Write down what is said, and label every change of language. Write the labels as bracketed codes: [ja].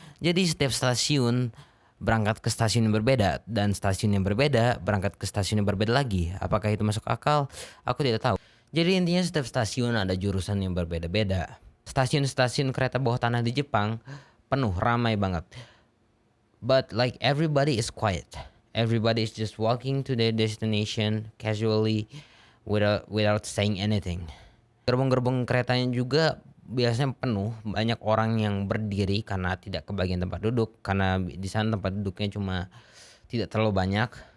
[id] Jadi setiap stasiun berangkat ke stasiun yang berbeda dan stasiun yang berbeda berangkat ke stasiun yang berbeda lagi. Apakah itu masuk akal? Aku tidak tahu. Jadi intinya setiap stasiun ada jurusan yang berbeda-beda. Stasiun-stasiun kereta bawah tanah di Jepang penuh, ramai banget. [en] But like everybody is quiet. Everybody is just walking to their destination casually without saying anything. [id] Gerbong-gerbong keretanya juga biasanya penuh, banyak orang yang berdiri karena tidak kebagian tempat duduk, karena di sana tempat duduknya cuma tidak terlalu banyak.